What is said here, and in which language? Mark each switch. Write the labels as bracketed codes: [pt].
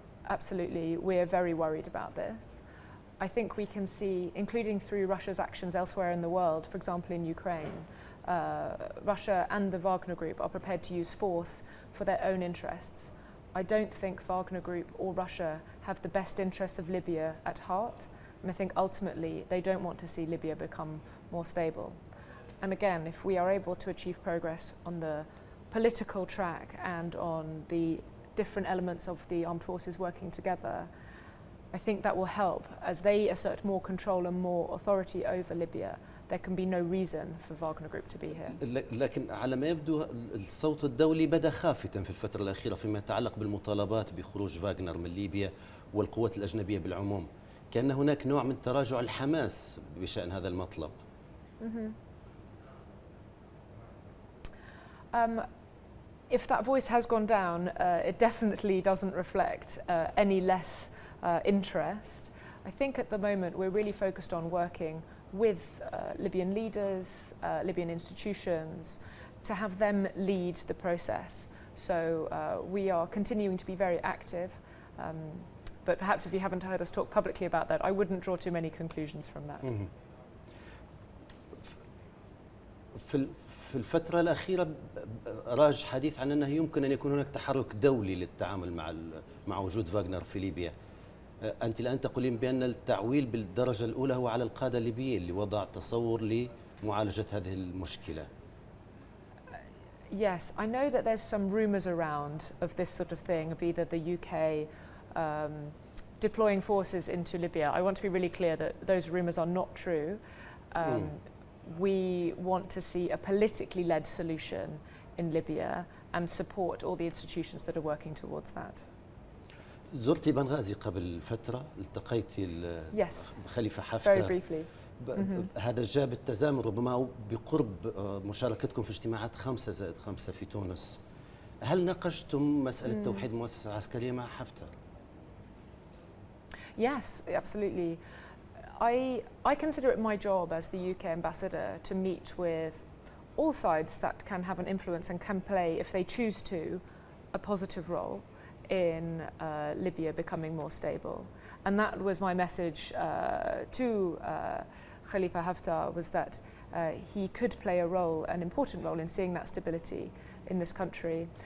[en] Absolutely, we are very worried about this. I think we can see, including through Russia's actions elsewhere in the world, for example in Ukraine, Russia and the Wagner Group are prepared to use force for their own interests. I don't think Wagner Group or Russia have the best interests of Libya at heart, and I think ultimately they don't want to see Libya become more stable. And again, if we are able to achieve progress on the political track and on the different elements of the armed forces working together, I think that will help. As they assert more control and more authority over Libya, there can be no reason for Wagner Group to be here. [ar] لكن على ما يبدو الصوت الدولي بدا خافتا في الفترة الأخيرة فيما يتعلق بالمطالبات بخروج فاغنر من ليبيا والقوات الأجنبية بالعموم. كأن هناك نوع من تراجع الحماس بشأن هذا المطلب. [en] if that voice has gone down, it definitely doesn't reflect any less interest. I think at the moment we're really focused on working with Libyan leaders, Libyan institutions, to have them lead the process. So we are continuing to be very active, but perhaps if you haven't heard us talk publicly about that, I wouldn't draw too many conclusions from that. [ar] في الفترة الأخيرة راج حديث عن أنه يمكن أن يكون هناك تحرك دولي للتعامل مع وجود فاغنر في ليبيا. أنت الآن تقولين بأن التعويل بالدرجة الأولى هو على القادة الليبيين لوضع تصور لمعالجة هذه المشكلة. [en] Yes, I know that there's some rumours around of this sort of thing, of either the UK deploying forces into Libya. I want to be really clear that those rumours are not true. We want to see a politically led solution in Libya and support all the institutions that are working towards that. [ar] زرتي بنغازي قبل فترة، التقيتي بخليفة [en] Very [ar] حفتر. [en] briefly. [ar] هذا جاب التزامن ربما بقرب مشاركتكم في اجتماعات 5+5 في تونس. هل ناقشتم مسألة توحيد المؤسسة العسكرية مع حفتر؟ [en] Yes, absolutely. I consider it my job as the UK ambassador to meet with all sides that can have an influence and can play, if they choose to, a positive role in Libya becoming more stable. And that was my message to Khalifa Haftar, was that he could play a role, an important role, in seeing that stability in this country.